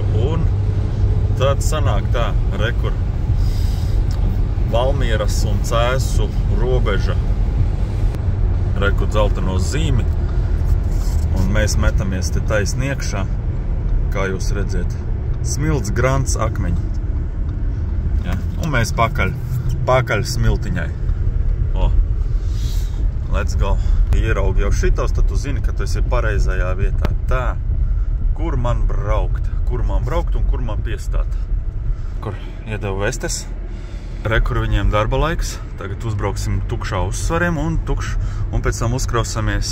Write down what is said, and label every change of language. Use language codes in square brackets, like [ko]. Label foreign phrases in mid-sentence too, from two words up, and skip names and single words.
[lv] Un tad sanāk tā, rekur Valmieras un Cēsu robeža. Reku dzelteno zīmi. Un mēs metamies te taisni iekšā, kā jūs redziet. Smilts grants akmeņi. Ja? Un mēs pakaļ smiltiņai. O. [en] Let's go. [lv] Ieraugi jau šitos, tad tu zini, ka tu esi pareizajā vietā. Tā. Kur man braukt? Kur man braukt un kur man piestāt? Kur iedevu vestes. Rekur viņiem darba laiks. Tagad uzbrauksim tukšā uzsvariem un pēc tam uzkrausamies.